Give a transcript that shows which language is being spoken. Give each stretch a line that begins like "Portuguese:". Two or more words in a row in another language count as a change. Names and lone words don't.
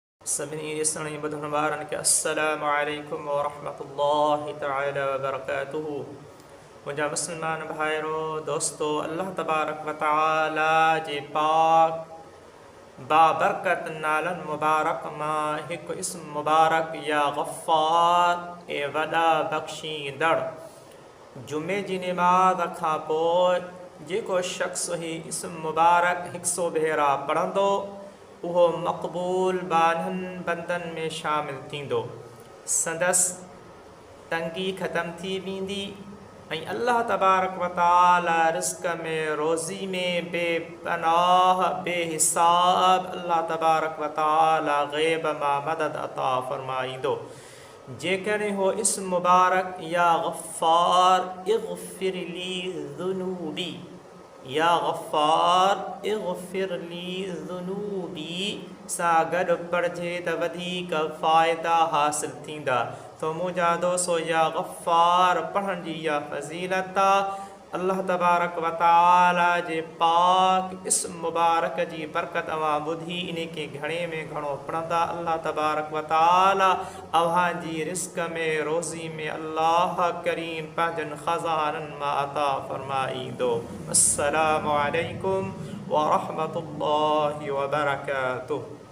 Sindhi: सभिनी ॾिसण ॿुधण वारनि खे
Arabic: السلام عليكم ورحمة الله تعالى وبركاته.
Sindhi: मुंहिंजा मुस्लमान भाइरो दोस्तो,
Arabic: الله تبارك وتعالى
Sindhi: जे पाक बाबरकत नालनि मुबारक मां हिकु इस्म मुबारक
Arabic: يا غفار
Sindhi: ऐं वॾा बख़्शींदड़। जुमे जी निमाज़ खां पोइ जेको शख़्स ही इस्म मुबारक 100 भेरा पढ़ंदो उहो मक़बूल बाननि बंदनि में शामिल थींदो। संदसि तंगी ख़तम थी वेंदी ऐं
Arabic: الله تبارك وتعالى
Sindhi: रिज़्क़ में रोज़ी में बेपनाह बेहिसाब
Arabic: الله تبارك وتعالى
Sindhi: ग़ैब मां मदद अता फ़रमाईंदो। जेकॾहिं हो इस्म मुबारक
Arabic: يا غفار اغفر لي ذنوبي يا غفار اغفر لي ذنوبي
Sindhi: सां गॾु पढ़िजे त वधीक फ़ाइदा हासिल थींदा। तो मुंहिंजा दोस्तो,
Arabic: يا غفار
Sindhi: पढ़ण जी इहा फ़ज़ीलत आहे।
Arabic: الله تبارك وتعالى
Sindhi: जे पाक इस्म मुबारक जी बरकत अवां ॿुधी इन खे घणे में घणो पढ़ंदा,
Arabic: الله تبارك وتعالى
Sindhi: अव्हां जी रिज़्क़ में रोज़ी में अल्लाह करीम पंहिंजनि ख़ज़ाननि मां अता फ़रमाईंदो।
Arabic: السلام عليكم ورحمة الله وبركاته.